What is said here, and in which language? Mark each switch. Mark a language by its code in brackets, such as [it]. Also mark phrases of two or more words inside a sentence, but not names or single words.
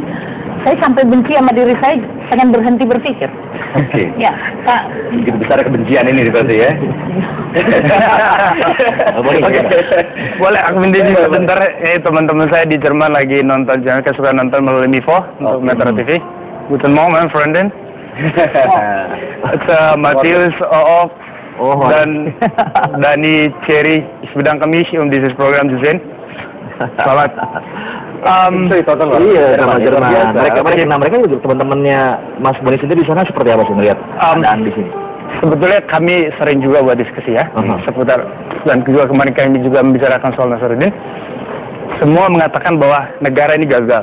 [id] Saya sampai benci sama diri saya, pengen berhenti berpikir. Oke. Ya, Kak. Begitu besar kebencian ini berarti ya. Boleh aku mendidih sebentar. Teman-teman saya di Jerman lagi nonton, jangan kesukaan nonton melalui Mivo untuk Metro TV. [de] Guten Morgen, Freundin. [id] Matthias Oof dan Dani Cherry. [de] Ich bedanke mich dieses Program zu sehen. [id] Selamat. Iya, sama Jerman. Mereka juga teman-temannya Mas Boni sendiri di sana seperti apa sih melihat keadaan di sini? Sebetulnya kami sering juga buat diskusi ya seputar, dan juga kemarin kami juga membicarakan soal Nasruddin. Semua mengatakan bahwa negara ini gagal.